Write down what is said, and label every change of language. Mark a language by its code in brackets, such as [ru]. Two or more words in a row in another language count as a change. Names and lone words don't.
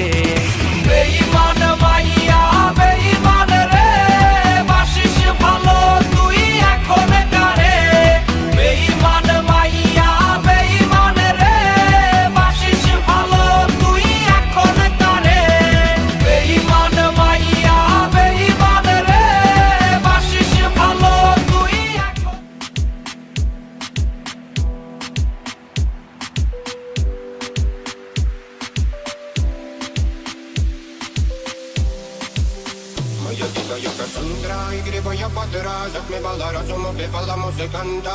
[bn] বেঈমান মাইয়া বেঈমান রে, বাসিস ভালো তুই এখন কারে। বেঈমান মাইয়া বেঈমান রে, বাসিস ভালো তুই এখন কারে। বেঈমান মাইয়া বেঈমান রে, বাসিস ভালো তুই এখন। [ru] Моя дикая Кассандра, игривая подра, затмевала разум, убивала музыканта.